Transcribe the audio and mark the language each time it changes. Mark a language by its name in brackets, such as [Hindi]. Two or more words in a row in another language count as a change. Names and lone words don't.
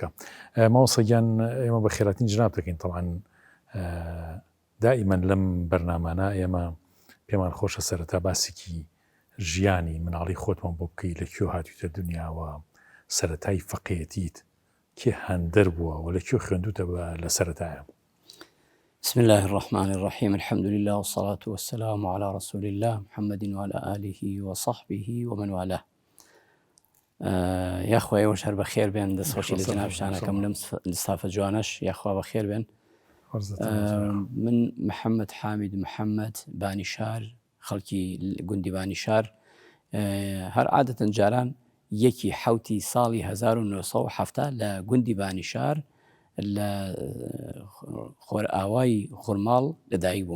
[Central Kurdish] مامۆستاگیان، ئێمە بە خێراتین جناب دەکەین. طبعاً دائیمەن لەم بەرنامانە ئێمە پێمان خۆشە سەرەتا باسێکی ژیانی مناڵی خۆتمان بۆ بکەی، لەکوێ هاتوویتە دنیاوە، سەرەتای فەقێتیت کێ هەندەر بووە و لەکوێ خوێندوتە لە سەرەتایە. [Arabic] بسم الله الرحمن الرحيم. الحمد لله والصلاة والسلام على رسول الله محمد وعلى آله وصحبه ومن والاه. [Central Kurdish] یاخوای ئێوەش هەر بەخێر بێن، دەستخۆشی لە جەناب شانەکەم لەم ستافە جوانەش، یاخوا بەخێر بێن. من محەممەد حامید محەممەد بانیشار، خەڵکی گوندی بانیشار، هەر عادەتەن جاران یەکی حوتی ساڵی 1970 لە گوندی بانیشار لە خۆرئاوای خورماڵ لەدایک بووم